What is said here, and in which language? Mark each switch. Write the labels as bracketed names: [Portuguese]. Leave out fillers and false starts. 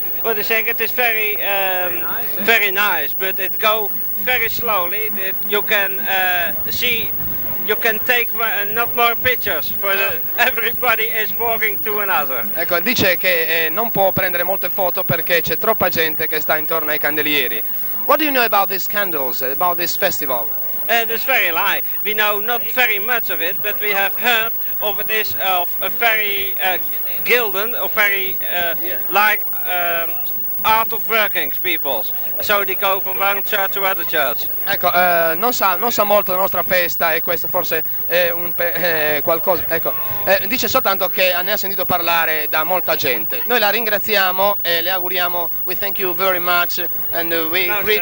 [English] But I think it is very nice, but it go very slowly. You can see, you can take not more pictures for everybody is walking to another. [Italian] Ecco, dice che non può prendere molte foto perché c'è troppa gente che sta intorno ai candelieri. [English] What do you know about these candles, about this festival? That's very light. We know not very much of it, but we have heard of it is of a very gilden, or very like art of working peoples. So they go from one church to other church. [Italian] Ecco, non sa molto della nostra festa e questo forse è qualcosa. Ecco, dice soltanto che ne ha sentito parlare da molta gente. Noi la ringraziamo e le auguriamo. [English] We thank you very much and we greet